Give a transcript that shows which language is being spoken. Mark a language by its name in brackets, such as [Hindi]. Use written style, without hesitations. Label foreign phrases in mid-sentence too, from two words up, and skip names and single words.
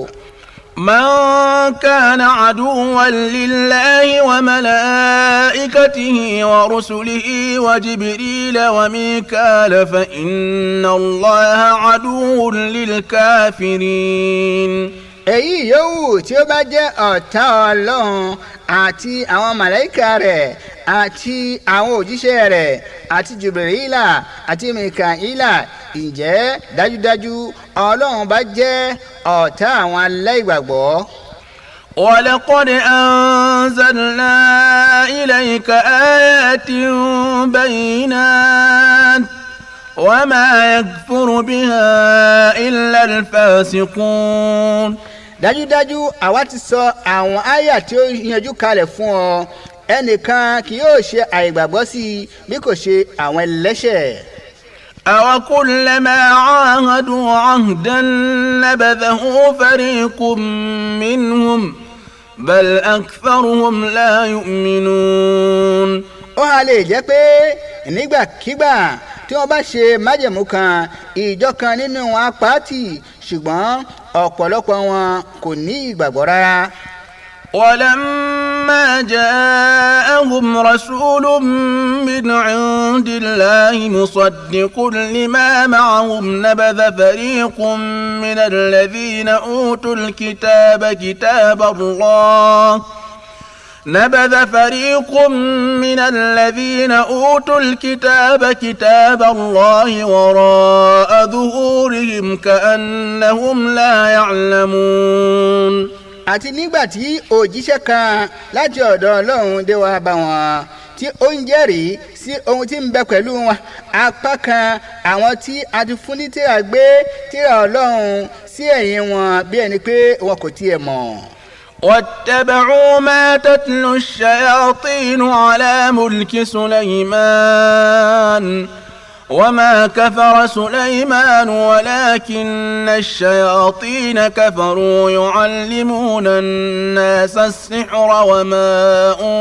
[Arabic] من كان عدوا لله وملائكته ورسله وجبريل وميكال فإن الله عدو للكافرين. [Yoruba] èyí yòówù tí ó bá jẹ́ ọ̀tá Ọlọ́run àti àwọn màláíkà rẹ̀ àti àwọn òjíṣẹ́ rẹ̀ àti Jibrila àti Mikaila ǹjẹ́ dájúdájú Ọlọ́run bá jẹ́ ọ̀tá àwọn aláìgbàgbọ́. [Arabic] ولقد أنزلنا إليك آيات بينات وما يكفر بها إلا الفاسقون. [Yoruba] dájúdájú àwa ti sọ àwọn àyà tí ó yanjú kalẹ̀ fún ọ ẹnìkan kì yóò ṣe àìgbàgbọ́ sí i bí kò ṣe àwọn ẹlẹ́ṣẹ̀. [Arabic] أوكلما عاهدوا عهدا نبذه فريق منهم بل أكثرهم لا يؤمنون. [Yoruba] ó hà lè jẹ́ pé nígbàkigbà tí wọ́n bá ṣe májẹ̀mú kan ìjọ kan nínú wọn á pàtì ṣùgbọ́n ọ̀pọ̀lọpọ̀ wọn kò ní ìgbàgbọ́ rárá. [Arabic] ولما جاءهم رسول من عند الله مصدق لما معهم نبذ فريق من الذين أوتوا الكتاب كتاب الله وراء ظهورهم كأنهم لا يعلمون. [Yoruba] àti nígbà tí òjíṣẹ́ kan láti ọ̀dọ̀ Ọlọ́run dé wá bá wọn tí ó ń jẹ́rìí sí ohun tí ń bẹ pẹ̀lú wọn apá kan àwọn tí a ti fún ní tírà gbé tírà Ọlọ́run sí ẹ̀yìn wọn bí ẹni pé wọn kò tiẹ̀ mọ̀. [Arabic] واتبعوا ما تتلو الشياطين على ملك سليمان وما كفر سليمان ولكن الشياطين كفروا يعلمون الناس السحر وما